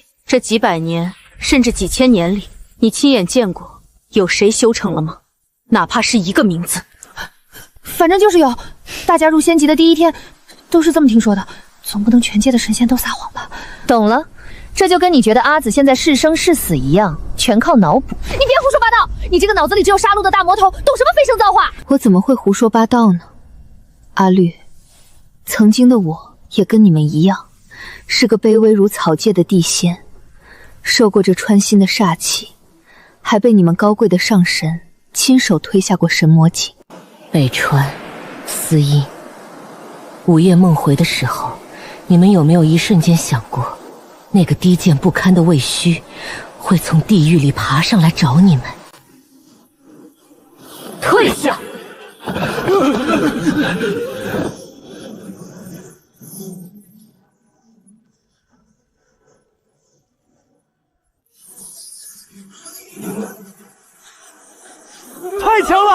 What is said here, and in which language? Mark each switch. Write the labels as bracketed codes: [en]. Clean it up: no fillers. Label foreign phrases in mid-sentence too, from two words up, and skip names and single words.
[zh] 這幾百年甚至幾千年裡，你親眼見過有誰修成了吗？哪怕是一個名字。反正就是有，大家入仙级的第一天都是这麼聽說的，總不能全界的神仙都撒謊吧？懂了，這就跟你覺得阿紫現在是生是死一樣，全靠腦補。你別胡說八道，你這個腦子裡只有殺戮的大魔頭，懂什麼飛升造化？我怎麼會胡說八道呢？阿綠，曾經的我也跟你們一樣，是個卑微如草芥的地仙，受過這穿心的煞氣，還被你們高貴的上神親手推下過神魔井。北川、司音，午夜夢回的時候，你們有沒有一瞬間想過，那個低賤不堪的魏虛會從地獄裡爬上來找你們？退下！太强了！